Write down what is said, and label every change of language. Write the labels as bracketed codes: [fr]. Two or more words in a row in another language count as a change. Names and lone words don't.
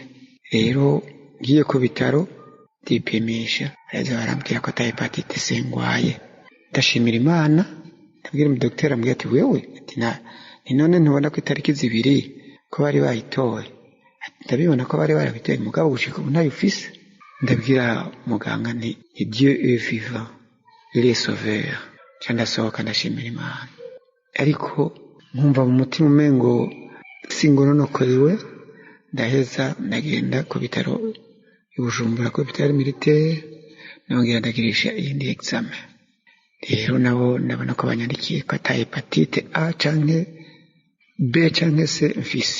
[rn] Rero ngiye ku bitaro ndipimisha, rero barambwira ko hepatite C ngwaye. Ndashimira Imana, ndabwira umudokiteri, ambwira ati wewe ni none ntubona ko itariki 2 ko bari bayitoye? Ndabibona ko bari barabitoye, mugabo gushika ubu ntayo ufise. Ndabwira muganga nti [fr] Dieu est vivant, il est sauveur. [rn] Ndasohoka ndashimira Imana, ariko nkumva mu mutima umengo singononokorewe. Ndaheza ndagenda ku bitaro i Bujumbura, ku bitaro militaire, nongera ndagirisha iyindi examen. Rero nabo ndabona ko banyandikiye ko hepatite A canke B canke C mfise.